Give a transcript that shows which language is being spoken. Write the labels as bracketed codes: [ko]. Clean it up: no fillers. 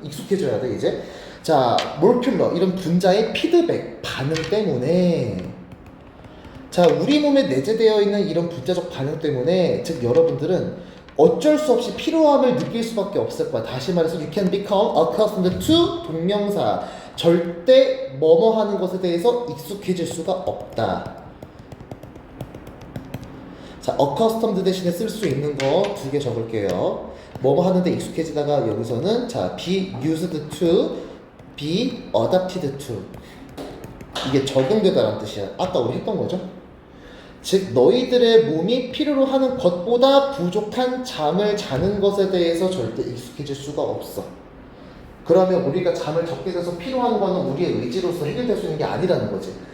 [ko] 익숙해져야 돼 이제. 자, 몰큘러 이런 분자의 피드백 반응 때문에, 자 우리 몸에 내재되어 있는 이런 분자적 반응 때문에, 즉 여러분들은 어쩔 수 없이 피로함을 느낄 수밖에 없을 거야. 다시 말해서 [en] you can become accustomed to [ko] 동명사, 절대 뭐뭐 하는 것에 대해서 익숙해질 수가 없다. 자, accustomed 대신에 쓸 수 있는 거 2개 적을게요. 뭐뭐 하는데 익숙해지다가 여기서는 자, [en] be used to, be adapted to. [ko] 이게 적용되다라는 뜻이야. 아까 우리 했던 거죠. 즉 너희들의 몸이 필요로 하는 것보다 부족한 잠을 자는 것에 대해서 절대 익숙해질 수가 없어. 그러면 우리가 잠을 적게 자서 필요한 거는 우리의 의지로서 해결될 수 있는 게 아니라는 거지.